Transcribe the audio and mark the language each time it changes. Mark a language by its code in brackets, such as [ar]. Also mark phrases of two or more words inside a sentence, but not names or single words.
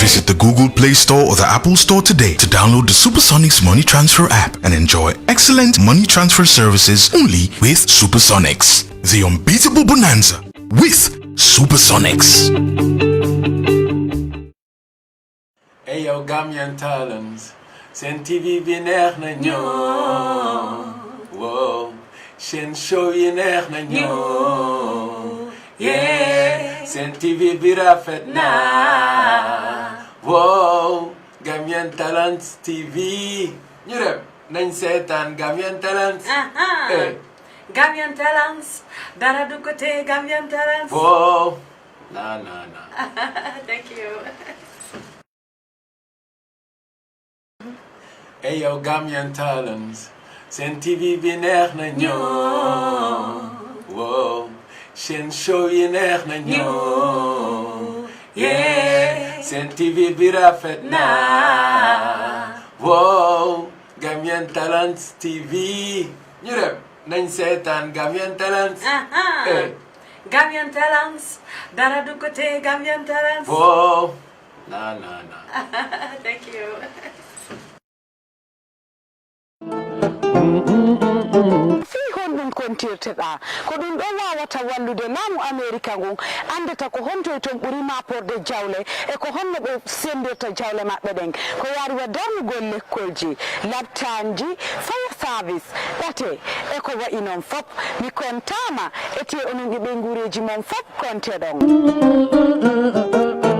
[en] Visit the Google Play Store or the Apple Store today to download the Supersonics Money Transfer app and enjoy excellent money transfer services only with Supersonics. The unbeatable bonanza with Supersonics. Hey yo, Gambian talents. [wo] Sen TV bi neex na ñoo. Wow. Sen show yi neex na ñoo. Yeah. Sen TV bi rafet na. [en] Wow. Gambian Talents TV. [wo] Ñu dem nañ seetaan Gambian Talents. [en] Hey. Gambian Talents. [wo] Dara [fr] du côté [wo] Gambian Talents. [en] Wow. Nah. Thank you. Hey yo, Gambian Talents. [wo] Sen TV bi neex na ñoo. Wow. Sen show yi neex na ñoo. Yeah. Sen TV bi rafet na. [en] Wow. Gambian Talents TV. [wo] Ñu dem nañ seetaan Gambian Talents. [en] Hey. Gambian Talents. [wo] Dara [fr] du côté [wo] Gambian Talents. [en] Wow. Nah. Thank you. [ff] Hon ɗum kontirteɗa ko ɗum ɗo wawata wallude laamu America ngon andata ko honto e toon ɓuri maporde jawle e ko honno ɓe sendirta jawle maɓɓe ɗen ko yariwa darnugol lekkolji labtanji fire service ɗate e ko wayi noon fop mi kontama ete onon e ɓe guureji mon fop konte ɗon